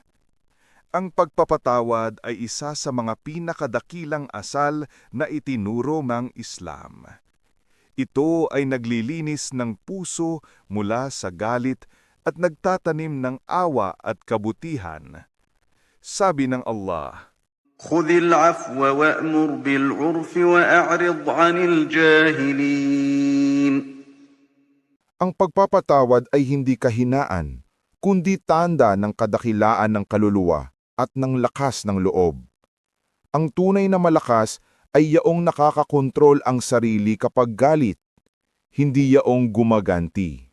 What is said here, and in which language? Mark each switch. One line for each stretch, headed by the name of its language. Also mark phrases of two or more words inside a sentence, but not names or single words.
Filipino: Ang pagpapatawad ay isa sa mga pinakadakilang asal na itinuro ng Islam. Ito ay naglilinis ng puso mula sa galit at nagtatanim ng awa at kabutihan. Sabi ng Allah,
Arabic: خذ العفو وأمر بالعرف وأعرض عن الجاهلين.
Filipino: Ang pagpapatawad ay hindi kahinaan, kundi tanda ng kadakilaan ng kaluluwa at ng lakas ng loob. Ang tunay na malakas ay yaong nakakakontrol ang sarili kapag galit, hindi yaong gumaganti.